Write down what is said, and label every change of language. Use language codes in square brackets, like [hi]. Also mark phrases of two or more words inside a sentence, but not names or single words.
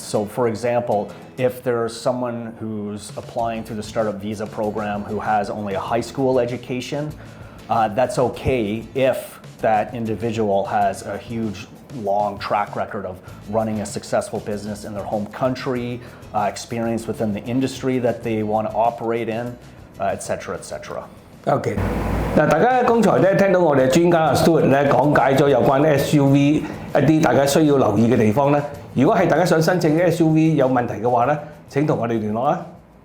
[en] So for example, if there's someone who's applying through the startup visa program who has only a high school education, that's okay if that individual has a huge long track record of running a successful business in their home country, experience within the industry that they want to operate in, etc., etc. [yue] OK， 嗱，大家剛才咧聽到我哋專家Stuart咧講解咗有關 SUV 一啲大家需要留意嘅地方咧。如果係大家想申請 SUV 有問題嘅話咧，請同我哋聯絡啦。